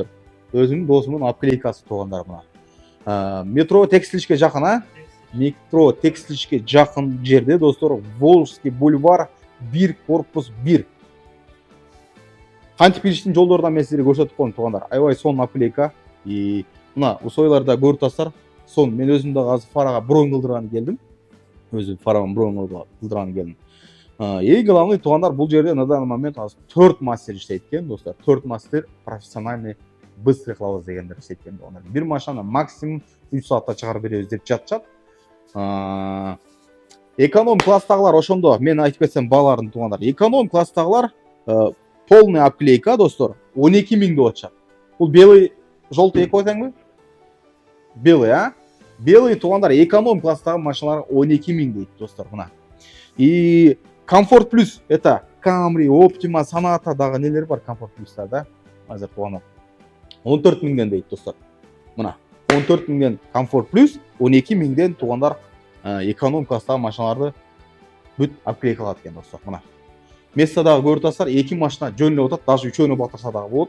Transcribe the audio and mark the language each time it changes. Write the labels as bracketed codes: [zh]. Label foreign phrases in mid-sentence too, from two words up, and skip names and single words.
[ky] Өзүмдүн досумдун апклейкасы туғандар мына. Метро текстилишке жакын, метро текстилишке жакын жерде достор, Волжский бульвар 1 корпус 1. Кантип киришин жолдордон мен силерге көрсөтүп койдум туғандар. Аябай сонун апклейка. И мына условияларда көрүп атасыздар. Сон мен өзүм дагы азыр фарага бронь кылдырганы келдим. Өзүм фарага бронь кылдырганы келдим. Эң главный туғандар, бул жерде [ru] на данный момент [ky] азыр 4 мастер иштейт экен достор. 4 мастер [ru] профессиональный быстрый [ky] кылабыз дегендер иштейт экен туғандар. Бир машинаны максимум 3 саатта чыгарып беребиз деп жатышат. Эконом класстагылар ошондо мен айтып кетсем бааларын туғандар. Эконом класстагылар [ru] полный обклейка [ky] достор 12 000 деп атышат. Бул [ru] белый, желтый [ky] эко деңби? [ru] Белый, Белый [ky] туғандар эконом класстагы машиналар 12 000 дейт достор мына. [ru] И Комфорт плюс это Camry, [ky] Optima, Sonata дагы нелер бар Комфорт плюстар да. Азыр туғандар 14 000ден дейт достор. Мына 14 000ден Комфорт плюс, 12 000ден туғандар эконом класстагы машиналарды бүт апклейка кылат экен достор. Мына. Место дагы көрүп атасыздар, 2 машина жөнүнө атат, даже үчөөнү батырса дагы болот.